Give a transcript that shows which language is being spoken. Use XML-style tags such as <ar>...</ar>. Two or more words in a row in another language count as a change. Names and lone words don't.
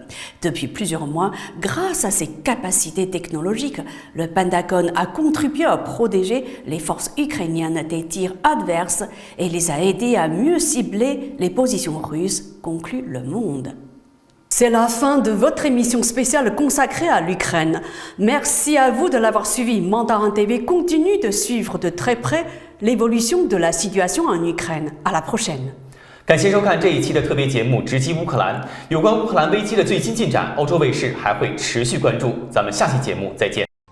<fr>Depuis plusieurs mois, grâce à ses capacités technologiques, le Pentagone a contribué à protéger les forces ukrainiennes des tirs adverses et les a aidés à mieux cibler les positions russes, conclut Le Monde. C'est la fin de votre émission spéciale consacrée à l'Ukraine. Merci à vous de l'avoir suivi. Mandarin TV continue de suivre de très près l'évolution de la situation en Ukraine. À la prochaine.</fr> <zh>感谢收看这一期的特别节目《直击乌克兰》。有关乌克兰危机的最新进展，欧洲卫视还会持续关注。咱们下期节目再见。</zh>